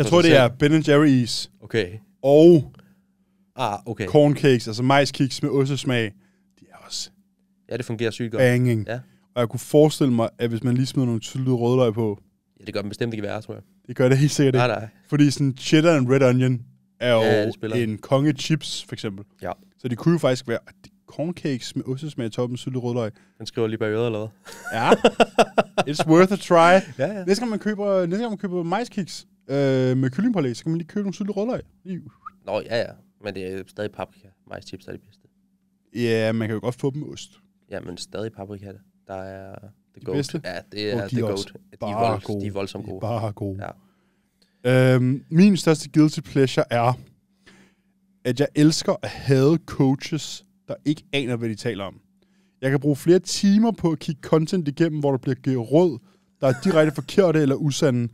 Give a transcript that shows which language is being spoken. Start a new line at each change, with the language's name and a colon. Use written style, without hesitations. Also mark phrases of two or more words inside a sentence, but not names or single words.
Danish: Jeg tror, det er Ben & Jerry's. Okay. Og okay.
English: Corn cakes,
Danish: altså majskiks med ostesmag. De er også... Ja, det fungerer sygt godt. Banging. Ja. Og jeg kunne forestille mig, at hvis man lige smider nogle syltede rødløg på... Ja, det gør dem bestemt ikke værre, tror jeg. Det gør det helt sikkert ikke. Nej. Fordi sådan
English: cheddar and red onion
Danish: er jo en konge chips, for eksempel. Ja. Så det kunne jo faktisk være
English: corn cakes
Danish: med ostesmag i toppen med syltet rødløg. Den skriver lige bag øret, eller hvad? Ja.
English: It's worth a try.
Danish: Ja. Næste gang man køber majskiks med kyllingpålæg, så kan man lige købe nogle syltet rødløg. Nå, ja. Men det er stadig paprika. Majschips er det bedste. Ja, man kan jo godt få dem med ost. Ja, men stadig paprika. Der er
English: the goat.
Danish: Bedste? Ja, det er
English: the goat.
Danish: De er voldsomt gode. Bare gode. Ja. Min største
English: guilty pleasure
Danish: er, at jeg elsker at hade coaches, der ikke aner, hvad de taler om. Jeg kan bruge flere timer på at kigge content igennem, hvor der bliver givet råd, der er direkte forkerte eller usande.